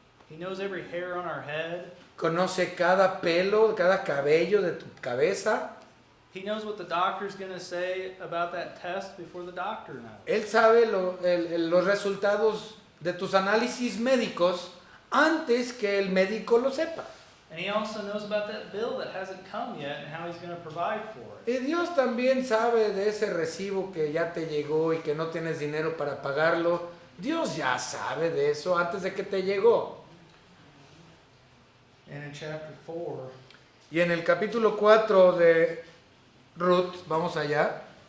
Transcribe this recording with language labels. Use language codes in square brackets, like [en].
[en] He knows every hair on our head. [es] Conoce cada pelo, cada cabello de tu cabeza. [en] He knows what the doctor's going to say about that test before the doctor knows. [es] Él sabe los resultados de tus análisis médicos antes que el médico lo sepa. [en] And he also knows about that bill that hasn't come yet and how he's going to provide for it. [es] Y Dios también sabe de ese recibo que ya te llegó y que no tienes dinero para pagarlo Dios ya sabe de eso antes de que te llegó. [en] And in chapter 4, [es] Y en el capítulo 4 de Ruth, vamos allá.